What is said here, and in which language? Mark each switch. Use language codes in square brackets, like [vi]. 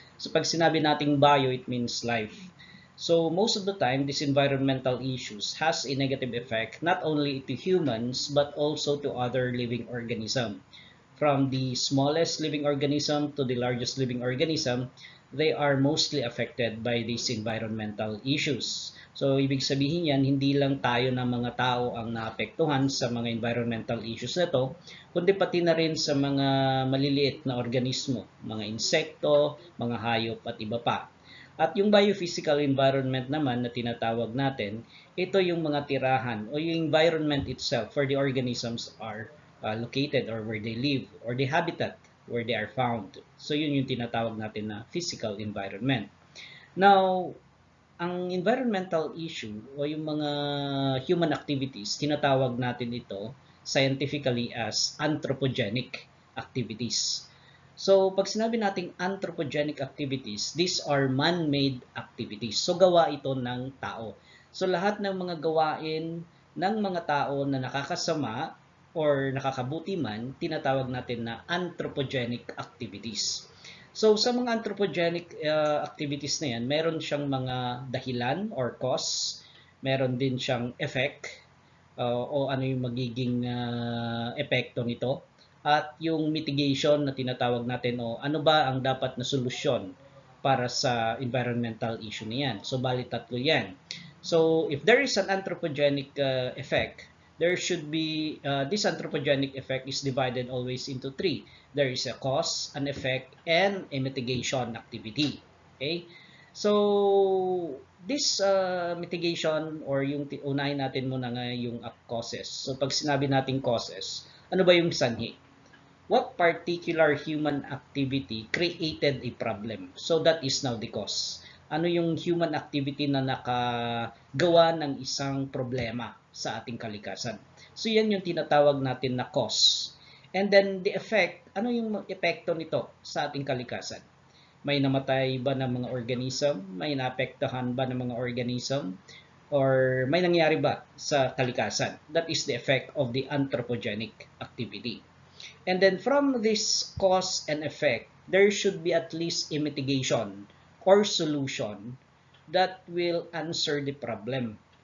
[tl] So pag sinabi nating bio, [en] it means life. So most of the time, these environmental issues has a negative effect not only to humans but also to other living organisms. From the smallest living organism to the largest living organism, they are mostly affected by these environmental issues. [tl] So, ibig sabihin yan, hindi lang tayo na mga tao ang naapektuhan sa mga environmental issues na to, kundi pati na rin sa mga maliliit na organismo, mga insekto, mga hayop at iba pa. At yung biophysical environment naman na tinatawag natin, ito yung mga tirahan o yung [en] environment itself where the organisms are located or where they live or the habitat where they are found. [tl] So yun yung tinatawag natin na physical environment. Now, ang environmental issue o yung mga human activities, tinatawag natin ito scientifically as anthropogenic activities. So, pag sinabi nating [en] anthropogenic activities, these are man-made activities. [tl] So, gawa ito ng tao. So, lahat ng mga gawain ng mga tao na nakakasama or nakakabuti man, tinatawag natin na anthropogenic activities. So, sa mga anthropogenic activities na yan, meron siyang mga dahilan or cause, meron din siyang effect, o ano yung magiging epekto nito, at yung mitigation na tinatawag natin o ano ba ang dapat na solusyon para sa environmental issue na yan. So, bali tatlo yan. [en] So, if there is an anthropogenic effect, there should be, this anthropogenic effect is divided always into three. There is a cause, an effect, and a mitigation activity. Okay? So, this mitigation or [tl] yung unahin natin muna nga yung causes. So, pag sinabi nating causes, ano ba yung sanhi? [en] What particular human activity created a problem? So, that is now the cause. [tl] Ano yung human activity na nakagawa ng isang problema sa ating kalikasan? So, yan yung tinatawag natin na cause. [en] And then, the effect, [tl] ano yung epekto nito sa ating kalikasan? May namatay ba ng mga organism? May naapektuhan ba ng mga organism? Or may nangyari ba sa kalikasan? [en] That is the effect of the anthropogenic activity. And then from this cause and effect, there should be at least a mitigation or solution that will answer the problem.